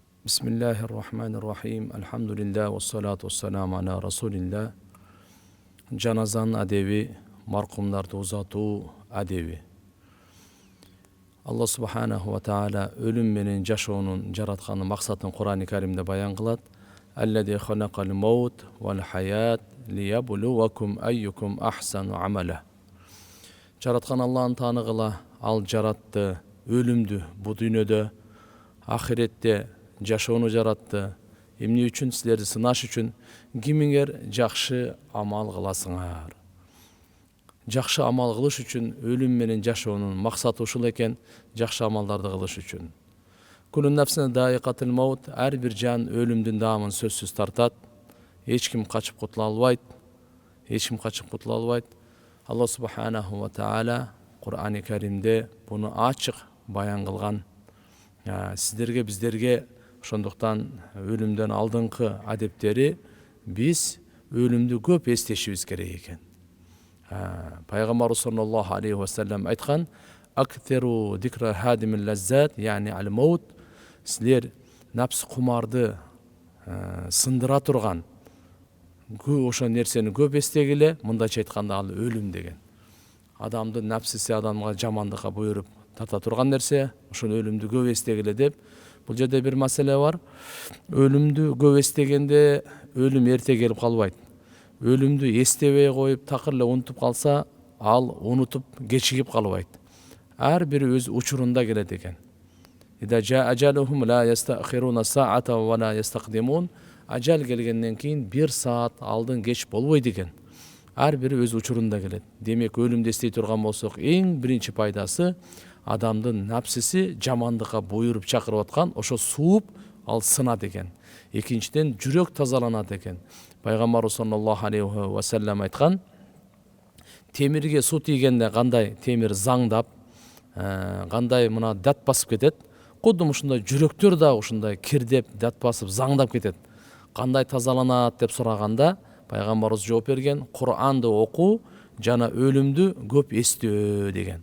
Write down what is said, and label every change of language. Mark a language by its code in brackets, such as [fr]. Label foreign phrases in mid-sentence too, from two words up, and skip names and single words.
[ar] بسم الله الرحمن الرحيم. الحمد لله والصلاة والسلام على رسول الله. [ky] Жаназанын адеби, мархумларды узатуу адеби. [ar] الله سبحانه وتعالى [ky] ölüm menen жашоонун жаратканы максатын Кур'ан-ы Каримде баян кылат. [ar] الذي خلق الموت والحياة ليبلوكم أيكم أحسن عملا. [ky] Жараткан Аллахын тааныгыла, ал жаратты өлүмдү бу дүйнөдө, ахиретте жашоону жаратты. Эмне үчүн? Силерди сынаш үчүн. Кимиңер жакшы амал кыласыңар. Жакшы амал кылыш үчүн өлүм менен жашоонун максаты ушул экен, жакшы амалдарды кылыш үчүн. [ar] كل نفس ذائقة الموت, [ky] ар бир жан өлүмдүн даамын сөзсүз тартат. Эч ким качып кутула албайт. [ar] الله سبحانه وتعالى [ky] Кур'ан-ы Каримде буну ачык баян кылган. Сиздерге, биздерге ошондуктан өлүмдөн алдыңкы адептери биз өлүмдү көп эстешибиз керек экен. Пайгамбар [ar] صلى الله عليه وسلم [ky] айткан: [ar] "أكثروا ذكر هادم اللذات", يعني الموت, [ky] силер напс кумарды сындыра турган ошо нерсени көп эстегиле. Мындайча айтканда ал өлүм деген. Адамдын напсиси адамга жамандыкка буйруп тарта турган нерсе, ошол өлүмдү көп эстегиле деп. Бул жерде бир маселе бар. Өлүмдү көп эстегенде өлүм эрте келип калбайт. Өлүмдү эстебей коюп такыр эле унутуп калса, ал унутуп кечигип калбайт. Ар бири өз учурунда келет экен. [ar] إذا جاء أجلهم لا يستأخرون ساعة ولا يستقدمون. [ky] Ажал келгенден кийин бир саат алдын кеч болбойт экен. Ар бири өз учурунда келет. Демек өлүмдү эстей турган болсок, эң биринчи пайдасы адамдын напсиси жамандыкка буйруп чакырып аткан, ошо сууп ал сынат экен. Экинчиден жүрөк тазаланат экен. Пайгамбар [ar] صلى الله عليه وسلم [ky] айткан: темирге суу тийгенде кандай темир заңдап, кандай мына дат басып кетет, кудум ушундай жүрөктөр да ушундай кирдеп, дат басып, заңдап кетет. Кандай тазаланат деп сураганда, пайгамбарыбыз жооп берген: Кур'анды окуу жана өлүмдү көп эстөө деген.